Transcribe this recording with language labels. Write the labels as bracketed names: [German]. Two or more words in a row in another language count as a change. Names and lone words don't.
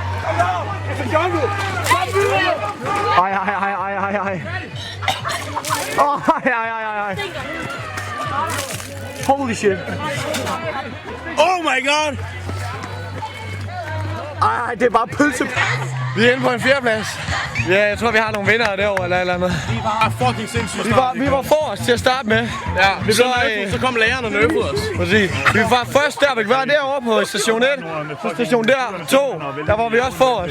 [Danish] Ej. [English] Holy shit. Oh my god. [Danish] Ej, det er bare pølse. Vi er inde på en 4. plads. Ja, jeg tror, vi har nogle vinder derovre eller et eller andet. Vi var fucking sindssygt. Vi var forrest til at starte med. Ja, så kom læreren og nerfede os. Præcis. Vi var først der, vi var derovre på station 1. På station der, 2, der var vi også forrest.